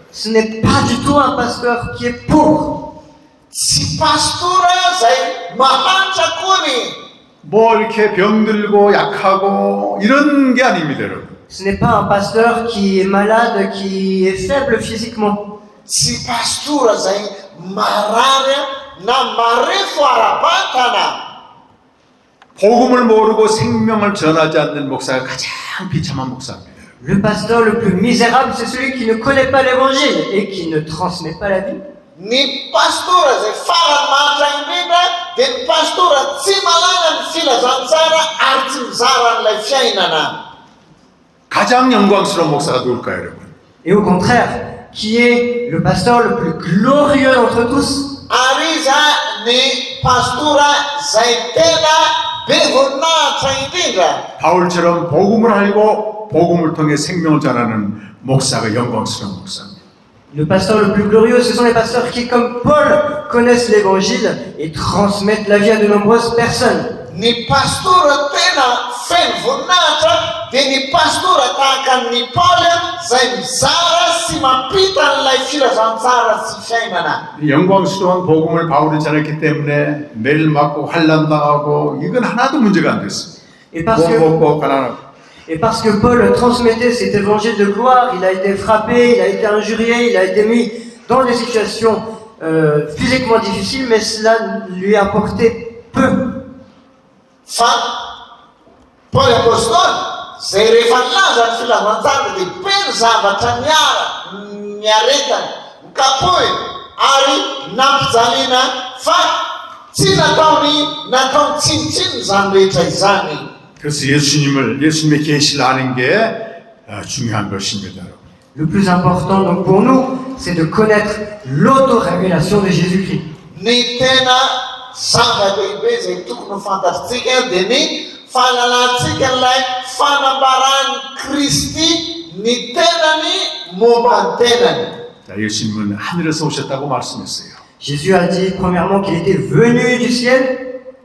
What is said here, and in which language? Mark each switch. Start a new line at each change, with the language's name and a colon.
French: Ce n'est pas du tout un pasteur qui est pauvre.
Malagasy: Tsy pastora zay mahantrakory.
Korean: 뭐 이렇게 병들고 약하고 이런 게 아닙니다, 여러분.
French: Ce n'est pas un pasteur qui est malade, qui est faible physiquement.
Malagasy: Tsy pastora zay marary na marefo ara-batana.
Korean: 복음을 모르고 생명을 전하지 않는 목사가 가장 비참한 목사입니다.
French: Le pasteur le plus misérable, c'est celui qui ne connaît pas l'évangile et qui ne transmet pas la vie.
Malagasy: Ny pastora zay farany mahatra indrindra dia ny pastora tsy malala ny filazantsara ary tsy mizara an'ilay fiainana.
Korean: 가장 영광스러운 목사가 누굴까요, 여러분?
French: Et au contraire, qui est le pasteur le plus glorieux d'entre tous?
Malagasy: Ary iza ny pastora zay tena be voninahitra indrindra.
Korean: 바울처럼 복음을 알고 복음을 통해 생명을 전하는 목사가 영광스러운 목사입니다.
French: Le pasteur le plus glorieux, ce sont les pasteurs qui, comme Paul, connaissent l'évangile et transmettent la vie à de nombreuses personnes.
Malagasy: Ny pastora tena feno voninahitra dia ny pastora tahaka ny Paoly zay mizara sy mampita an'ilay filazantsara sy fiainana.
Korean: 영광스러운 복음을 바울이 전했기 때문에 매일 맞고 환난당하고 이건 하나도 문제가 안 됐습니다.
French: Et parce que
Korean: 먹고 가난하고.
French: Et parce que Paul transmettait cet évangile de gloire, il a été frappé, il a été injurié, il a été mis dans des situations physiquement difficiles, mais cela lui apportait peu.
Malagasy: Fa Paoly apôstôly zay rehefa nilaza ny filazantsara dia peno zavatra niaretany nikapohy ary nampijaliana fa tsy nataony tsinitsiny zany rehetra izany.
Korean: 그래서 예수님의 계시를 아는 게 중요한 것입니다.
French: Le plus important donc pour nous, c'est de connaître l'auto-révélation de Jésus-Christ.
Malagasy: Ny tena zava-dehibe zay tokony fantatsika dia ny fahalalantsika ilay fanambarany Kristy ny tenany momba ny tenany.
Korean: 자, 예수님은 하늘에서 오셨다고 말씀했어요.
French: Jésus a dit premièrement qu'il était venu du ciel.